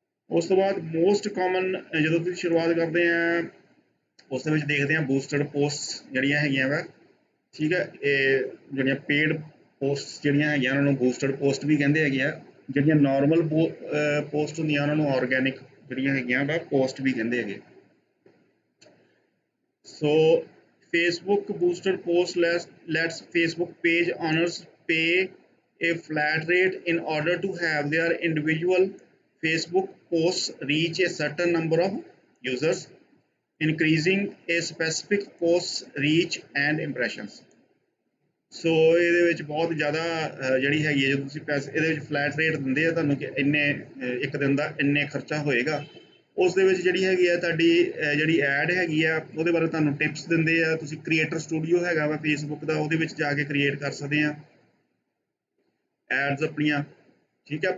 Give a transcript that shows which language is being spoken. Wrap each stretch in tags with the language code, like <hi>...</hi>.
<pa>ਉਸ ਤੋਂ ਬਾਅਦ ਮੋਸਟ ਕਾਮਨ ਜਦੋਂ ਤੁਸੀਂ ਸ਼ੁਰੂਆਤ ਕਰਦੇ ਆ ਉਸ ਦੇ ਵਿੱਚ ਦੇਖਦੇ ਆ ਬੂਸਟਡ ਪੋਸਟ ਜਿਹੜੀਆਂ ਹੈਗੀਆਂ ਵਾ, ਠੀਕ ਹੈ। ਇਹ ਜਿਹੜੀਆਂ ਪੇਡ ਪੋਸਟ ਜਿਹੜੀਆਂ ਹੈਗੀਆਂ ਉਹਨਾਂ ਨੂੰ ਬੂਸਟਡ ਪੋਸਟ ਵੀ ਕਹਿੰਦੇ ਹੈਗੇ ਆ। ਜਿਹੜੀਆਂ ਨਾਰਮਲ ਪੋਸਟ ਹੁੰਦੀਆਂ ਉਹਨਾਂ ਨੂੰ ਆਰਗੈਨਿਕ ਜਿਹੜੀਆਂ ਹੈਗੀਆਂ ਵਾ ਪੋਸਟ ਵੀ ਕਹਿੰਦੇ ਹੈਗੇ।</pa> <en>So Facebook boosted post lets Facebook page owners pay a flat rate in order to have their individual Facebook posts reach a certain number of users, increasing a specific post's reach and impressions.</en> <pa>ਸੋ ਇਹਦੇ ਵਿੱਚ ਬਹੁਤ ਜ਼ਿਆਦਾ ਜਿਹੜੀ ਹੈਗੀ ਹੈ, ਜਦੋਂ ਤੁਸੀਂ ਪੈਸੇ ਇਹਦੇ ਵਿੱਚ ਫਲੈਟ ਰੇਟ ਦਿੰਦੇ ਆ ਤੁਹਾਨੂੰ ਕਿ ਇੰਨੇ ਇੱਕ ਦਿਨ ਦਾ ਇੰਨੇ ਖਰਚਾ ਹੋਏਗਾ। ਉਸ ਦੇ ਵਿੱਚ ਜਿਹੜੀ ਹੈਗੀ ਆ ਤੁਹਾਡੀ ਜਿਹੜੀ ਐਡ ਹੈਗੀ ਆ ਉਹਦੇ ਬਾਰੇ ਤੁਹਾਨੂੰ ਟਿਪਸ ਦਿੰਦੇ ਆ। ਤੁਸੀਂ ਕ੍ਰੀਏਟਰ ਸਟੂਡੀਓ ਹੈਗਾ ਵਾ ਫੇਸਬੁੱਕ ਦਾ, ਉਹਦੇ ਵਿੱਚ ਜਾ ਕੇ ਕ੍ਰੀਏਟ ਕਰ ਸਕਦੇ ਆ ਐਡਸ ਆਪਣੀਆਂ, ਠੀਕ ਹੈ।</pa>